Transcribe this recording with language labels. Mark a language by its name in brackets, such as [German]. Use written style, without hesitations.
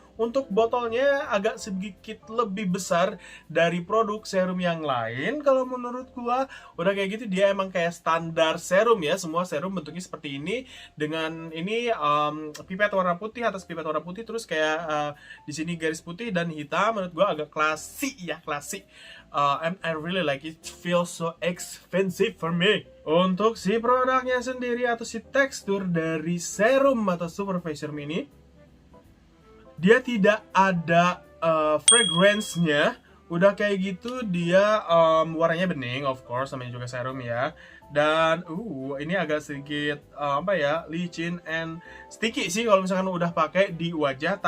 [Indonesian] Untuk botolnya agak sedikit lebih besar dari produk serum yang lain. Kalau menurut gua udah kayak gitu, dia emang kayak standar serum ya. Semua serum bentuknya seperti ini, dengan ini pipet warna putih, atas pipet warna putih, terus kayak di sini garis putih dan hitam. Menurut gua agak klasik ya, klasik. [English] And I really like it. Feels so expensive for me. [Indonesian] Untuk si produknya sendiri atau si tekstur dari serum atau Super Face Serum ini, dia tidak ada fragrance-nya. Udah kayak gitu, dia warnanya bening, of course, namanya juga serum ya. Dan ini agak sedikit apa ya, licin [English] and sticky [Indonesian] sih kalau misalkan udah pakai di wajah.